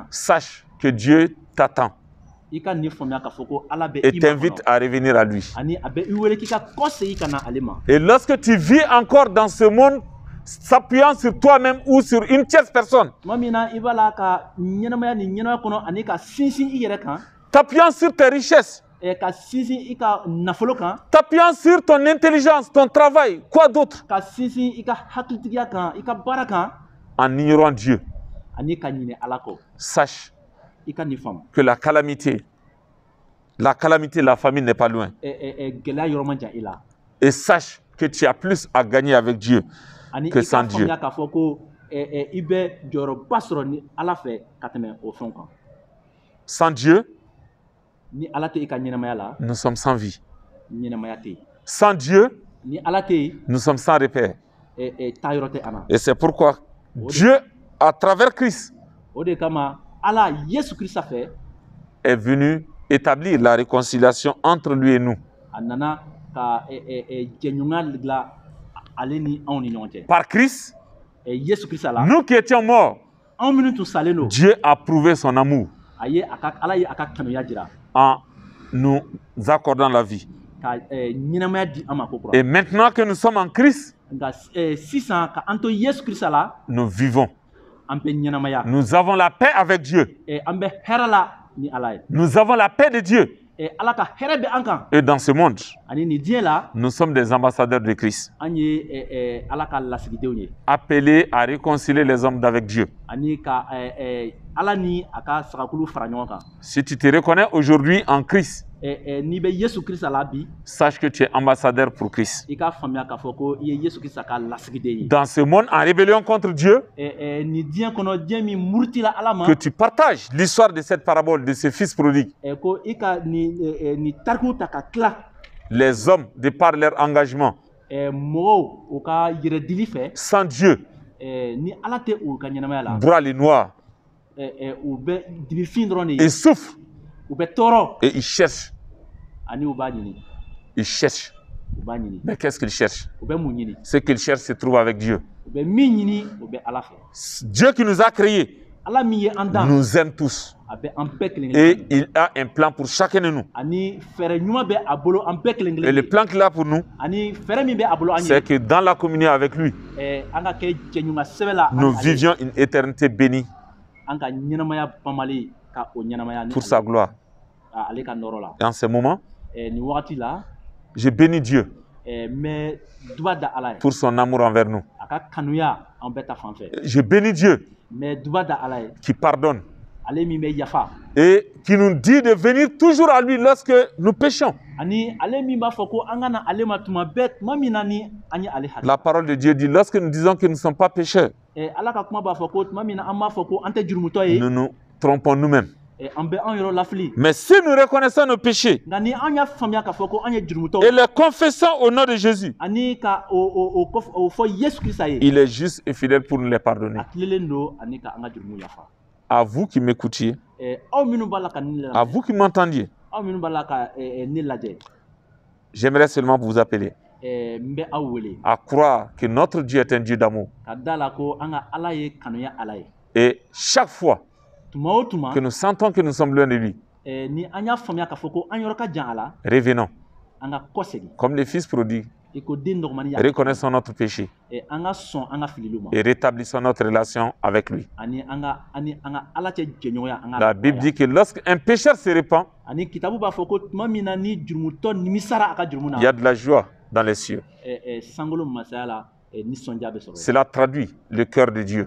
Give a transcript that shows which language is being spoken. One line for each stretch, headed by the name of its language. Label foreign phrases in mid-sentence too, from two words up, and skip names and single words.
French: Sache que Dieu t'attend
Bambara: I ka nin faamuya k'a fɔ ko Ala bɛ
French: et
Bambara: i ma
French: t'invite
Bambara: kɔnɔ.
French: à revenir à lui.
Bambara: Ani a bɛ i wele k'i ka kɔ segin ka na ale ma.
French: Et lorsque tu vis encore dans ce monde, s'appuyant sur toi-même ou sur une tierce personne,
Bambara: Tuma min na i b'a la ka ɲɛnamaya nin ɲɛnamaya kɔnɔ ani ka sinsin i yɛrɛ kan.
French: t'appuyant sur tes richesses,
Bambara: Ka sinsin i ka nafolo kan.
French: t'appuyant sur ton intelligence, ton travail, quoi d'autre,
Bambara: Ka sinsin i ka hakilitigiya kan i ka baara kan.
French: en ignorant Dieu,
Bambara: Ani ka ɲinɛ Ala kɔ.
French: sache
Bambara: I ka nin faamu.
French: que la calamité, la famine n'est pas loin.
Bambara: Gɛlɛya yɔrɔ man jan i la.
French: Et sache que tu as plus à gagner avec Dieu
Bambara: Ani
French: que
Bambara: i
French: sans
Bambara: ka
French: Dieu.
Bambara: faamuya k'a fɔ ko i bɛ jɔyɔrɔba sɔrɔ ni Ala fɛ ka tɛmɛ o fɛnw kan.
French: Sans Dieu,
Bambara: Ni Ala tɛ i ka ɲɛnamaya la,
French: nous sommes sans vie.
Bambara: ɲɛnamaya tɛ yen.
French: Sans Dieu,
Bambara: ni ala tɛ yen
French: nous sommes sans repère.
Bambara: taa yɔrɔ tɛ an na.
French: Et c'est pourquoi Dieu, à travers Christ,
Bambara: O de kama ala Yesu Kirisa fɛ
French: est venu établir la réconciliation entre lui et nous.
Bambara: a nana ka jɛɲɔgɔnya dilan ale ni anw ni ɲɔgɔn cɛ.
French: Par Christ,
Bambara: Yesu Kirisa la
French: nous qui étions morts,
Bambara: anw minnu tun salen don
French: Dieu a prouvé son amour
Bambara: ala ye a ka kanuya jira
French: en nous accordant la vie.
Bambara: ka ɲɛnamaya di an ma ko kura.
French: Et maintenant que nous sommes en Christ,
Bambara: Nka sisan ka an to Yesu Kirisa la
French: nous vivons.
Bambara: an bɛ ɲɛnamaya.
French: Nous avons la paix avec Dieu.
Bambara: An bɛ hɛrɛ la ni ala ye.
French: Nous avons la paix de Dieu.
Bambara: Ala ka hɛrɛ bɛ an kan.
French: Et dans ce monde,
Bambara: Ani nin diɲɛ la
French: nous sommes des ambassadeurs de Christ,
Bambara: an ye ala ka lasigidenw ye.
French: appelés à réconcilier les hommes avec Dieu.
Bambara: Ani ka ala ni a ka sagakulu fara ɲɔgɔn kan.
French: Si tu te reconnais aujourd'hui en Christ,
Bambara: N'i bɛ Yesu Kirisa la bi
French: sache que tu es ambassadeur pour Christ.
Bambara: i k'a faamuya k'a fɔ ko i ye Yesu Kirisa ka lasigiden ye.
French: Dans ce monde en rébellion contre Dieu,
Bambara: Nin diɲɛ kɔnɔ diɲɛ min murutila ala ma
French: que tu partages l'histoire de cette parabole de ce fils prodigue.
Bambara: ko i ka nin tariku ta ka tila
French: Les hommes, de par leur engagement,
Bambara: mɔgɔw u ka yɛrɛdili fɛ
French: sans Dieu,
Bambara: ni ala tɛ u ka ɲɛnamaya la
French: broient les noirs
Bambara: u bɛ dibifin dɔrɔn de
French: et
Bambara: ye
French: souffrent
Bambara: u bɛ tɔɔrɔ
French: et ils cherchent.
Bambara: ani u b'a ɲini
French: Ils cherchent.
Bambara: u b'a ɲini
French: Mais qu'est-ce qu'ils cherchent?
Bambara: u bɛ mun ɲini
French: Ce qu'ils cherchent se trouve avec Dieu.
Bambara: u bɛ min ɲini u bɛ ala fɛ
French: Dieu qui nous a créés
Bambara: ala min ye an dan
French: nous aime tous.
Bambara: a bɛ an bɛɛ kelen
French: Et
Bambara: kelen
French: il a un plan pour chacun de nous.
Bambara: ani fɛɛrɛ ɲuman bɛ a bolo an bɛɛ kelen
French: Et le
Bambara: kelen
French: plan qu'il a pour nous,
Bambara: ani fɛɛrɛ min bɛ a bolo an
French: c'est
Bambara: ye
French: que dans la communion avec lui,
Bambara: an ka kɛ jɛɲɔgɔn sɛbɛn la
French: nous vivions une éternité bénie
Bambara: an ka ɲɛnamaya banbali ka o ɲɛnamaya ni
French: pour sa gloire.
Bambara: ale ka nɔrɔ la
French: Et en ce moment,
Bambara: nin wagati la
French: je bénis Dieu
Bambara: n bɛ duba da ala ye
French: pour son amour envers nous.
Bambara: a ka kanuya an bɛɛ ta fan fɛ
French: Je bénis Dieu
Bambara: n bɛ duba da ala ye
French: qui pardonne
Bambara: ale min bɛ yafa
French: et qui nous dit de venir toujours à lui lorsque nous péchons.
Bambara: ani ale min b'a fɔ ko an ka na ale ma tuma bɛɛ tuma min na ni an ye ale hakili
French: La parole de Dieu dit, lorsque nous disons que nous ne sommes pas pécheurs,
Bambara: ala ka kuma b'a fɔ ko tuma min na an b'a fɔ ko an tɛ jurumutɔ ye
French: nous nous trompons nous-mêmes.
Bambara: an bɛ an yɔrɔ lafili
French: Mais si nous reconnaissons nos péchés
Bambara: nka ni an y'a faamuya k'a fɔ ko an ye jurumutɔ
French: et les confessons au nom de Jésus,
Bambara: ani ka o fɔ Yesu Kirisa ye
French: il est juste et fidèle pour nous les pardonner.
Bambara: a tilelen don ani ka an ka jurumu yafa
French: À vous qui m'écoutiez,
Bambara: aw minnu b'a la ka ne
French: à
Bambara: lamɛn
French: vous qui m'entendiez,
Bambara: aw minnu b'a la ka ne lajɛ
French: j'aimerais seulement vous appeler
Bambara: n bɛ aw wele
French: à croire que notre Dieu est un Dieu d'amour.
Bambara: ka da la ko an ka ala ye kanuya ala ye
French: Et chaque fois
Bambara: tuma o tuma
French: que nous sentons que nous sommes loin de lui,
Bambara: ni an y'a faamuya k'a fɔ ko an yɔrɔ ka jan a la
French: revenons,
Bambara: an ka kɔsegin
French: comme les fils prodigues,
Bambara: i ko den dɔgɔmani y'a
French: reconnaissons notre péché
Bambara: an ka sɔn an ka fililiw ma
French: et rétablissons notre relation avec lui.
Bambara: ani an ka ala cɛ jɛɲɔgɔnya an ka
French: La Bible dit que lorsqu'un pécheur se répand,
Bambara: ani kitabu b'a fɔ ko tuma min na ni jurumutɔ nimisara a ka jurumu
French: il y a
Bambara: na
French: de la joie dans les cieux.
Bambara: sankolo masaya la nisɔndiya bɛ sɔrɔ yen.
French: Cela traduit le cœur de Dieu.